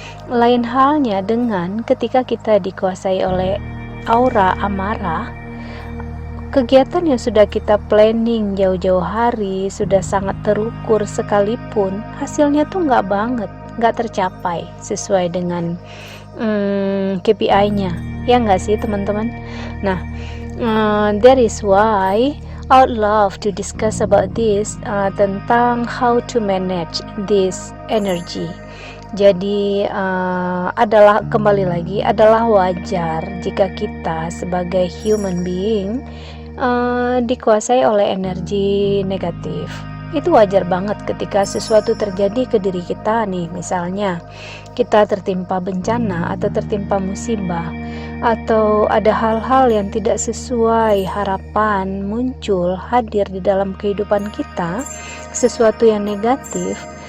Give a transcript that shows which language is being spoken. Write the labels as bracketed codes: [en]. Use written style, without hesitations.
[id] Lain halnya dengan ketika kita dikuasai oleh aura amarah, kegiatan yang sudah kita planning jauh-jauh hari, sudah sangat terukur sekalipun, hasilnya tuh nggak tercapai sesuai dengan KPI-nya, ya nggak sih teman-teman? [en] Nah, that is why I would love to discuss about this, [id] tentang [en] how to manage this energy. [id] Jadi adalah kembali lagi adalah wajar jika kita sebagai human being dikuasai oleh energi negatif. Itu wajar banget ketika sesuatu terjadi ke diri kita nih, misalnya kita tertimpa bencana atau tertimpa musibah, atau ada hal-hal yang tidak sesuai harapan muncul hadir di dalam kehidupan kita, sesuatu yang negatif.